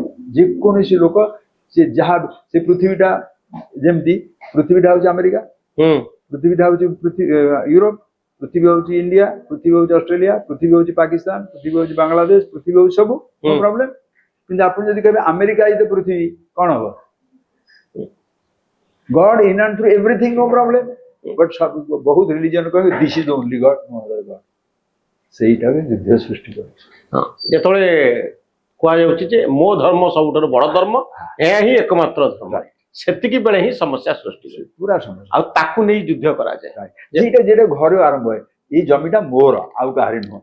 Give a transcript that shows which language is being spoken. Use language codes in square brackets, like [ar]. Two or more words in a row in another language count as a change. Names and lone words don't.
[or] ଯେକୌଣସି ଲୋକ ସେ ଯାହା, ସେ ପୃଥିବୀଟା ଯେମିତି ପୃଥିବୀଟା ହଉଛି ଆମେରିକା, ପୃଥିବୀଟା ହଉଛି ୟୁରୋପ, ପୃଥିବୀ ହଉଛି ଇଣ୍ଡିଆ, ପୃଥିବୀ ହଉଛି ଅଷ୍ଟ୍ରେଲିଆ, ପୃଥିବୀ ହଉଛି ପାକିସ୍ତାନ, ପୃଥିବୀ ହଉଛି ବାଂଲାଦେଶ, ପୃଥିବୀ ହଉଛି ସବୁ, [en] no problem. [or] କିନ୍ତୁ ଆପଣ ଯଦି କହିବେ ଆମେରିକା [en] is the [or] ପୃଥିବୀ, କଣ ହବ? [en] God in and through everything, no problem. But [or] ବହୁତ ରିଲିଜନ କହିବେ [en] this is the only God, no other God. [or] ସେଇଟା ବି ଯୁଦ୍ଧ ସୃଷ୍ଟି କରୁଛି। ଯେତେବେଳେ କୁହାଯାଉଛି ଯେ ମୋ ଧର୍ମ ସବୁଠାରୁ ବଡ ଧର୍ମ, ଏହା ହିଁ ଏକମାତ୍ର ଧର୍ମ, ସେତିକି ବେଳେ ହିଁ ସମସ୍ୟା ସୃଷ୍ଟି ହୁଏ, ପୁରା ସମସ୍ୟା। ଆଉ ତାକୁ ନେଇ ଯୁଦ୍ଧ କରାଯାଏ। ସେଇଟା ଯେଟା ଘରେ ଆରମ୍ଭ ହୁଏ, ଏଇ ଜମିଟା ମୋର ଆଉ କାହାରି ନୁହଁ।